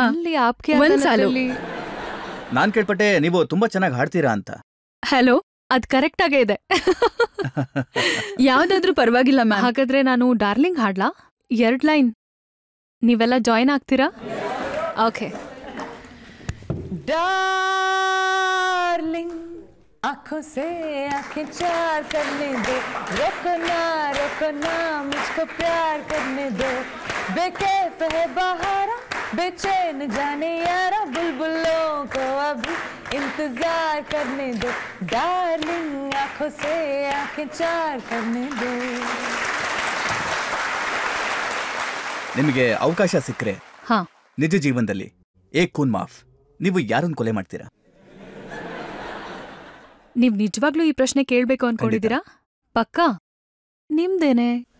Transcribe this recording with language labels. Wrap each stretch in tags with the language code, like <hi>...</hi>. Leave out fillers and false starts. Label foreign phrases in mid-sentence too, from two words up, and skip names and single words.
<kn>ಇಲ್ಲಿ ಆಪ್ಕೆ ಒಂದ್ ಸಾಲು. ಅದಾಲದಲ್ಲಿ. ನಾನ್ ಕೇಳ್ಪಟ್ಟೆ ನೀವು ತುಂಬಾ ಚೆನ್ನಾಗಿ ಹಾಡ್ತೀರಾ ಅಂತ. ಹಲೋ, ಅದ್ ಕರೆಕ್ಟ್ ಆಗೇ ಇದೆ. ಯಾವ್ದಾದ್ರೂ ಪರವಾಗಿಲ್ಲ ಮ್ಯಾಮ್. ಹಾಗಾದ್ರೆ ನಾನು ಡಾರ್ಲಿಂಗ್ ಹಾಡ್ಲಾ? 2 ಲೈನ್. ನೀವೆಲ್ಲ ಜಾಯ್ನ್ ಆಗ್ತೀರಾ? ಓಕೆ.</kn> <hi>डार्लिंग आंखों से आंखें चार करने दो, रोको ना मुझको प्यार करने दो, बेकैफ है बहारा बेचैन जाने यारा, बुलबुलों को अभी इंतजार करने दो, डार्लिंग आंखों से आंखें चार करने दो.</hi> <kn>ನಿಮಗೆ ಅವಕಾಶ ಸಿಕ್ಕರೆ ಹಾ. ನಿಜ ಜೀವನದಲ್ಲಿ</kn> <hi>एक ख़ून माफ़,</hi> <kn>ನೀವು ಯಾರನ್ನ ಕೊಲೆ ಮಾಡ್ತೀರಾ? ನೀವ್ ನಿಜವಾಗ್ಲೂ ಈ ಪ್ರಶ್ನೆ ಕೇಳ್ಬೇಕು ಅನ್ಕೊಂಡಿದೀರಾ? ಪಕ್ಕಾ? ನಿಮ್ದೇನೆ.</kn>